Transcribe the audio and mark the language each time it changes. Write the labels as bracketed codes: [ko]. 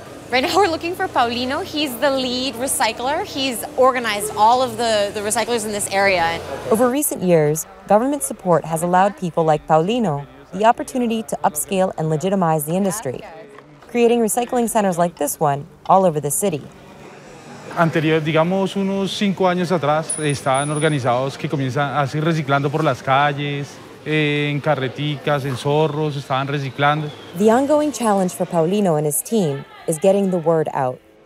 [en] Right now we're looking for Paulino. He's the lead recycler. He's organized all of the recyclers in this area. Over recent years, government support has allowed people like Paulino the opportunity to upscale and legitimize the industry, creating recycling centers like this one all over the city. [es] Digamos unos 5 años atrás, estaban organizados que comienzan así reciclando por las calles, en carreticas, en zorros, estaban reciclando. [en] The ongoing challenge for Paulino and his team is getting the word out.